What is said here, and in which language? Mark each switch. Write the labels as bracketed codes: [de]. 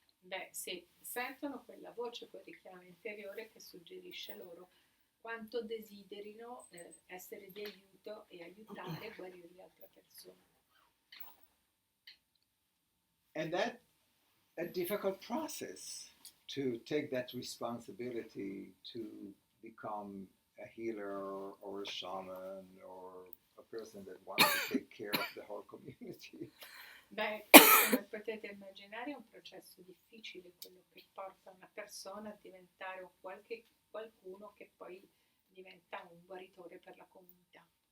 [it] Beh, se sentono quella voce, quel richiamo interiore che suggerisce loro quanto desiderino essere di aiuto e aiutare e guarire le altre persone. [en] And that's a difficult process to take that responsibility to become a healer or a shaman or a person that wants to take care of the whole community. [it] Beh, come potete immaginare è un processo difficile quello che porta una persona a diventare qualcuno che poi diventa un guaritore per la comunità.